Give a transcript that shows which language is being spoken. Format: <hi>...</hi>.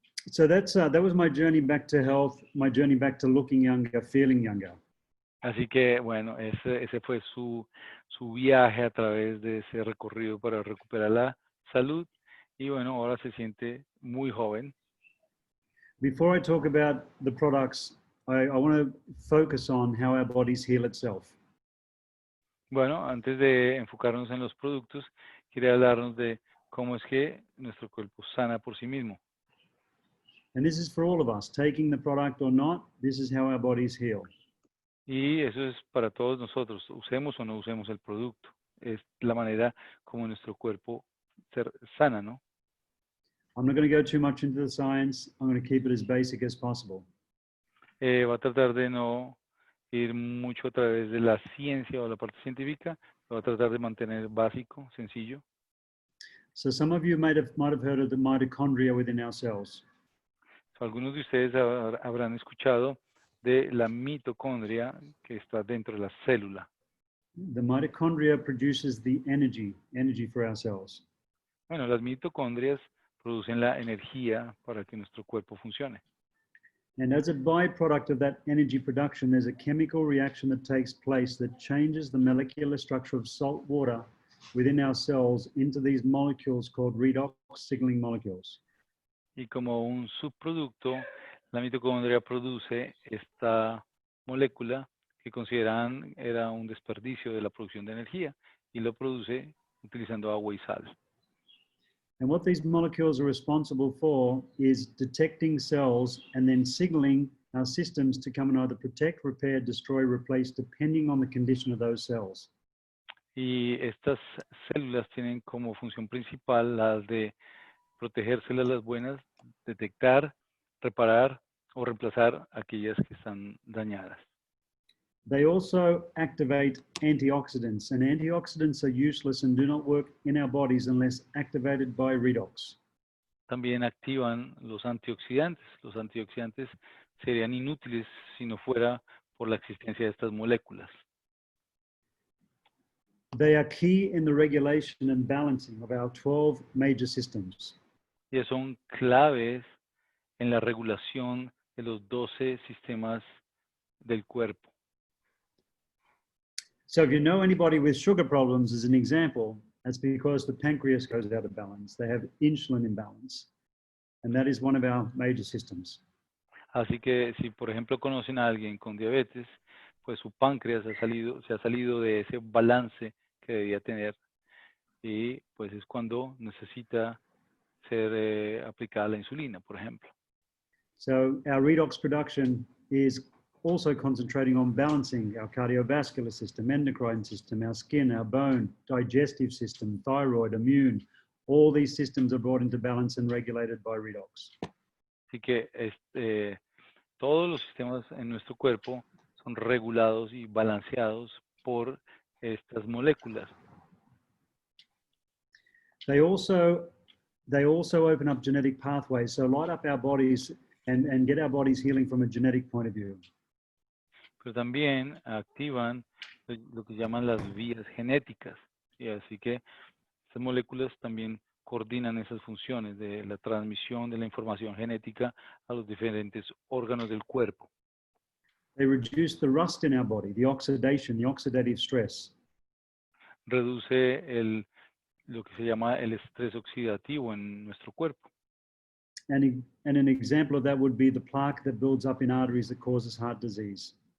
<en>So that was my journey back to health, my journey back to looking younger, feeling younger.</en> <es>Así que bueno, ese fue su viaje a través de ese recorrido para recuperar la salud. Y bueno, ahora se siente muy joven.</es> <en>Before I talk about the products, I want to focus on how our bodies heal itself.</en> <es>Bueno, antes de enfocarnos en los productos, quería hablarnos de cómo es que nuestro cuerpo sana por sí mismo.</es> <en>And this is for all of us, taking the product or not, this is how our bodies heal.</en> <es>Y eso es para todos nosotros, usemos o no usemos el producto. Es la manera como nuestro cuerpo sana, ¿no?</es> <en>I'm not going to go too much into the science. I'm going to keep it as basic as possible.</en> <es>Va a tratar de no ir mucho a través de la ciencia o la parte científica. Lo va a tratar de mantener básico, sencillo.</es> <en>So some of you might have heard of the mitochondria within our cells.</en> <es>So, algunos de ustedes habrán escuchado de la mitocondria que está dentro de la célula.</es> <en>The mitochondria produces the energy for our cells.</en> <es>Bueno, las mitocondrias producen la energía para que nuestro cuerpo funcione.</es> <en>And as a byproduct of that energy production, there's a chemical reaction that takes place that changes the molecular structure of salt water within our cells into these molecules called redox signaling molecules.</en> <es>Y como un subproducto, la mitocondria produce esta molécula que consideran era un desperdicio de la producción de energía y lo produce utilizando agua y sal.</es> <en>And what these molecules are responsible for is detecting cells and then signaling our systems to come and either protect, repair, destroy, replace, depending on the condition of those cells.</en> <es>Y estas células tienen como función principal las de proteger células buenas, detectar, reparar o reemplazar aquellas que están dañadas.</es> <en>They also activate antioxidants, and antioxidants are useless and do not work in our bodies unless activated by redox.</en> <es>También activan los antioxidantes. Los antioxidantes serían inútiles si no fuera por la existencia de estas moléculas.</es> <en>They are key in the regulation and balancing of our 12 major systems.</en> <es>Y son claves en la regulación de los 12 sistemas del cuerpo.</es> <en>So if you know anybody with sugar problems as an example, that's because the pancreas goes out of balance. They have insulin imbalance, and that is one of our major systems.</en> <es>Así que si, por ejemplo, conocen a alguien con diabetes, pues su páncreas se ha salido de ese balance que debía tener y pues es cuando necesita ser aplicada la insulina, por ejemplo.</es> <en>So our redox production is also concentrating on balancing our cardiovascular system, endocrine system, our skin, our bone, digestive system, thyroid, immune. All these systems are brought into balance and regulated by redox.</en> <es>Así que todos los sistemas en nuestro cuerpo son regulados y balanceados por estas moléculas.</es> <en>They also open up genetic pathways, so light up our bodies and get our bodies healing from a genetic point of view.</en> <es>Pero también activan lo que llaman las vías genéticas. Y así que estas moléculas también coordinan esas funciones de la transmisión de la información genética a los diferentes órganos del cuerpo.</es> <en>They reduce the rust in our body, the oxidation, the oxidative stress.</en> <es>Reduce lo que se llama el estrés oxidativo en nuestro cuerpo.</es> <en>And an example of that would be the plaque that builds up in arteries that causes heart disease.</en>